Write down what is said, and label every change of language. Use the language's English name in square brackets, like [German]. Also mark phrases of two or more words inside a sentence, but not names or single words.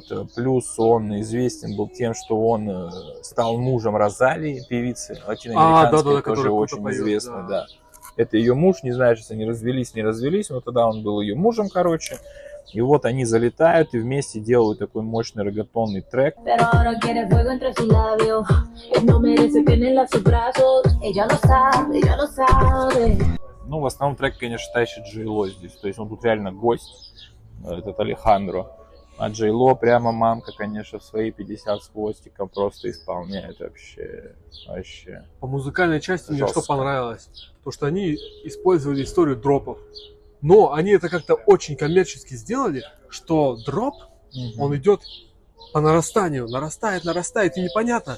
[Russian] Плюс он известен был тем, что он стал мужем Розалии, певицы латиноамериканской, да-да-да, тоже которая очень круто поет, известной, да. да. Это ее муж, не знаю, сейчас они развелись, не развелись, но тогда он был ее мужем, короче. И вот они залетают и вместе делают такой мощный реггатонный трек. [Spanish] Pero ahora quiere fuego entre sus labios. Él no merece tenerla en sus brazos. Ella lo sabe, ella lo sabe. [Russian] Ну, в основном трек, конечно, тащит Джей Ло здесь. То есть он тут реально гость, этот Алехандро. А Джей Ло прямо мамка, конечно, в свои 50 с хвостиком просто исполняет вообще. По музыкальной части мне что Жестко. понравилось? То, что они использовали историю дропов. Но они это как-то очень коммерчески сделали, что дроп, он идет по нарастанию, нарастает, и непонятно.